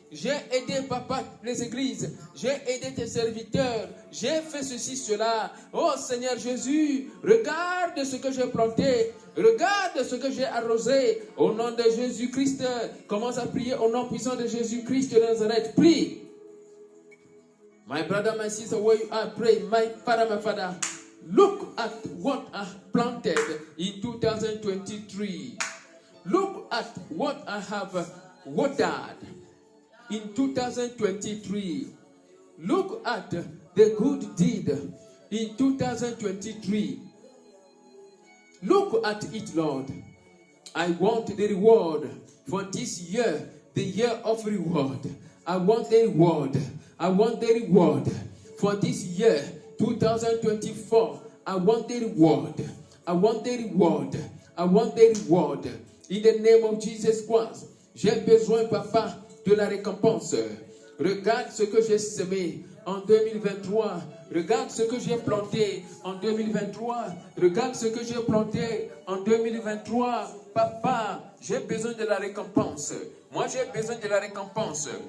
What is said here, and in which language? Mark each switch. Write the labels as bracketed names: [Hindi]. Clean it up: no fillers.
[French] J'ai aidé, papa, les églises. J'ai aidé tes serviteurs. J'ai fait ceci, cela. Oh, Seigneur Jésus, regarde ce que j'ai planté. Regarde ce que j'ai arrosé. Au nom de Jésus-Christ, commence à prier au nom puissant de Jésus-Christ de Nazareth. Prie. [English] My brother, my sister, where you are, pray. My father, look at what I planted in 2023. Look at what I have watered in 2023. Look at the good deed in 2023. Look at it, Lord. I want the reward for this year, the year of reward. I want the reward. I want the reward for this year, 2024. I want the reward. I want the reward. I want the reward. In the name of Jesus Christ. [French] J'ai besoin, papa, de la récompense. Regarde ce que j'ai semé en 2023. Regarde ce que j'ai planté en 2023. Regarde ce que j'ai planté en 2023. Papa, j'ai besoin de la récompense. Moi, j'ai besoin de la récompense.